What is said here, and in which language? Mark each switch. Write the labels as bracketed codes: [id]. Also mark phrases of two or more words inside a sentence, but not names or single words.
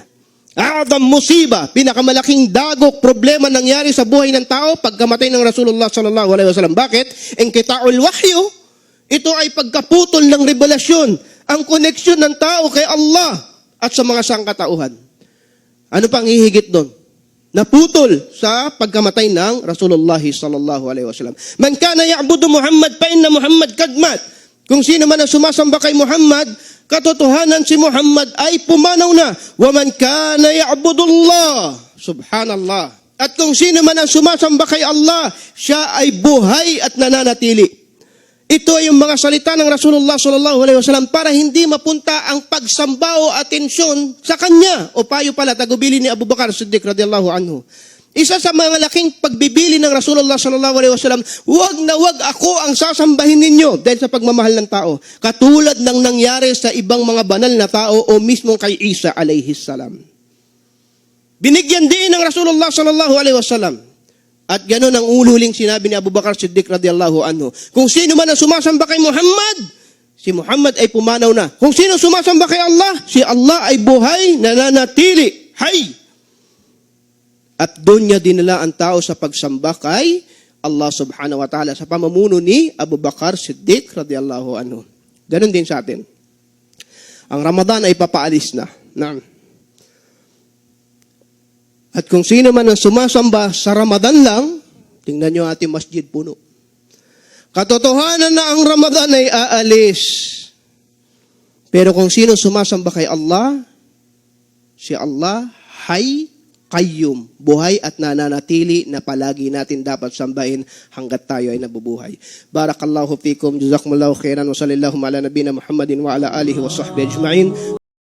[ar] أعظم مصيبة, [tl] pinakamalaking dagok problema nangyari sa buhay ng tao pagkamatay ng Rasulullah [ar] صلى الله عليه وسلم. [tl] Bakit? [ar] انقطاع الوحي, [tl] ito ay pagkaputol ng revelasyon, ang koneksyon ng tao kay Allah at sa mga sangkatauhan. Ano pang hihigit doon? Naputol sa pagkamatay ng Rasulullah [ar] صلى الله عليه وسلم. من كان يعبد محمد فإن محمد قد مات. [tl] Kung sino man ang sumasamba kay Muhammad, katotohanan si Muhammad ay pumanaw na. [ar] ومن كان يعبد الله سبحان الله. [tl] At kung sino man ang sumasamba kay Allah, siya ay buhay at nananatili. Ito ay yung mga salita ng Rasulullah [ar] صلى الله عليه وسلم [tl] para hindi mapunta ang pagsamba o atensyon sa kanya. O payo pala, tagubili ni Abu Bakar Siddiq [ar] رضي الله عنه. [tl] Isa sa mga laking pagbibili ng Rasulullah [ar] صلى الله عليه وسلم, [tl] wag na wag ako ang sasambahin ninyo dahil sa pagmamahal ng tao. Katulad ng nangyari sa ibang mga banal na tao o mismo kay Isa [ar] عليه السلام. [tl] Binigyan din ng Rasulullah [ar] صلى الله عليه وسلم. [tl] At gano'n ang ululing sinabi ni Abu Bakar Siddiq [ar] رضي الله عنه. [tl] Kung sino man ang sumasamba kay Muhammad, si Muhammad ay pumanaw na. Kung sino sumasamba kay Allah, si Allah ay buhay, nananatili, hay. At doon niya dinala ang tao sa pagsamba kay Allah [ar] سبحانه وتعالى [tl] sa pamumuno ni Abu Bakar Siddiq [ar] رضي الله عنه. [tl] Gano'n din sa atin. Ang Ramadan ay papaalis na. At kung sino man ang sumasamba sa Ramadan lang, tingnan nyo ating masjid puno. Katotohanan na ang Ramadan ay aalis. Pero kung sino sumasamba kay Allah, si Allah, [ar] حي قيوم, [tl] buhay at nananatili na palagi natin dapat sambahin hanggat tayo ay nabubuhay. [ar] بارك الله فيكم جزاكم الله خيرا وصلى الله على نبينا محمد وعلى آله وصحبه أجمعين.